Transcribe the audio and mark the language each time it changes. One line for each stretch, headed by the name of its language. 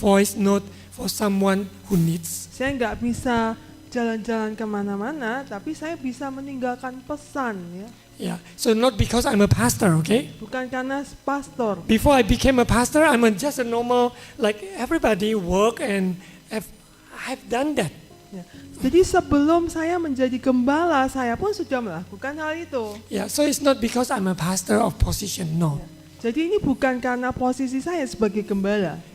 English: voice note for someone who needs.
Indonesian: Saya nggak bisa jalan-jalan kemana-mana, tapi saya bisa meninggalkan pesan ya.
English: Yeah. So not because I'm a pastor, okay?
Indonesian: Bukan karena pastor.
English: Before I became a pastor, I'm just a normal, like everybody work and I've done that.
Indonesian: Ya. Jadi sebelum saya menjadi gembala, saya pun sudah melakukan hal itu.
English: Yeah. So it's not because I'm a pastor of position, no.
Indonesian: Jadi ini bukan karena posisi saya sebagai gembala.